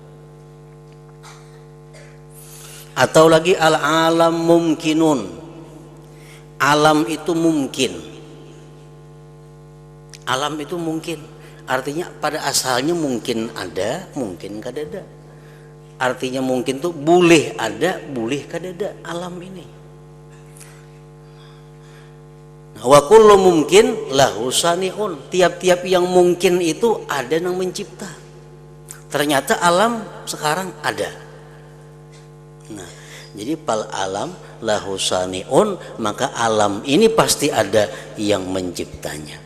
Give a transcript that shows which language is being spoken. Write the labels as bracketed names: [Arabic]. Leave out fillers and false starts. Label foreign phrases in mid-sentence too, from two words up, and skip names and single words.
[Indonesian] Atau lagi [Arabic] al-alam mumkinun, [Indonesian] alam itu mungkin. Alam itu mungkin, artinya pada asalnya mungkin ada, mungkin kadada. Artinya mungkin tuh boleh ada, boleh kadada alam ini. Nah, [Arabic] wa kullu mungkin lahu sani'un, [Indonesian] tiap-tiap yang mungkin itu ada yang mencipta. Ternyata alam sekarang ada. Nah, jadi [Arabic] pal alam lahu sani'un, [Indonesian] maka alam ini pasti ada yang menciptanya.